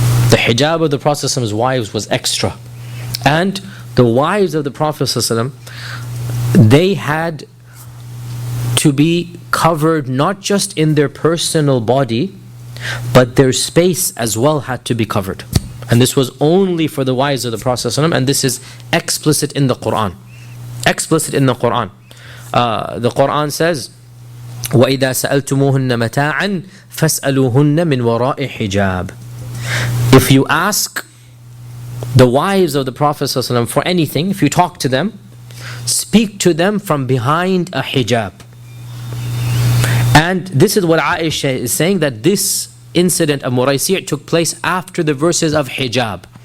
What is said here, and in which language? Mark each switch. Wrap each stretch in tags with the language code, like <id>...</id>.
<en>The hijab of the Prophet ﷺ's wives was extra. And the wives of the Prophet ﷺ, they had to be covered not just in their personal body, but their space as well had to be covered. And this was only for the wives of the Prophet ﷺ, and this is explicit in the Quran. Explicit in the Quran. The Quran says,</en> <ar>وَإِذَا سَأَلْتُمُوهُنَّ مَتَاعًا فَاسْأَلُوهُنَّ مِنْ وَرَاءِ حِجَابٍ.</ar> <en>If you ask the wives of the Prophet ﷺ for anything, if you talk to them, speak to them from behind a hijab. And this is what Aisha is saying, that this incident of Muraisi' took place after the verses of hijab.</en>